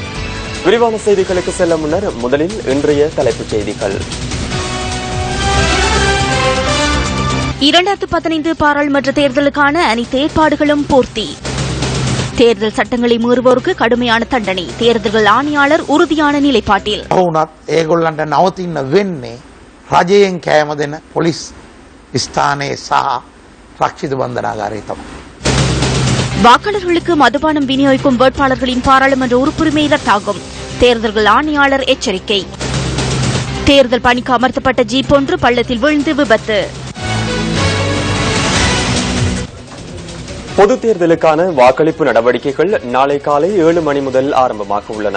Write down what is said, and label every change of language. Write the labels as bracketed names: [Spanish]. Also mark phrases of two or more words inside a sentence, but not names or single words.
[Tamil] விரிவான செய்திகளுக்கு செல்ல முன்னர் முதலில் இன்றைய தலைப்புச் செய்திகள். 2015 பாராளுமன்ற தேர்தலுக்கான அனைத்து ஏற்பாடுகளும் பூர்த்தி. தேர்தல் சட்டங்களை மீறுவோருக்கு கடுமையான தண்டனை. தேர்தல்கள் ஆணையாளர் உறுதியான நிலைப்பாட்டில். [Sinhala] ඒගොල්ලන්ට නවතින්න වෙන්නේ රජයෙන් කෑම දෙන පොලිස් ස්ථානයේ සහ රක්ෂිත බන්ධනාගාරයේ තමයි. [Tamil] வாக்காளர்களுக்கு மதுபானம் விநியோகிக்கும் வேட்பாளர்களின் பாராளுமன்ற உறுப்புரிமை ரத்தாகும். தேர்தல்கள் ஆணையாளர் எச்சரிக்கை. தேர்தல் பணிக்கு அமர்த்தப்பட்ட ஜீப் ஒன்று பள்ளத்தில் விழுந்து விபத்து. பொதுத் தேர்தலுக்கான வாக்களிப்பு நடவடிக்கைகள் நாளை காலை 7 மணி முதல் ஆரம்பமாக உள்ளன.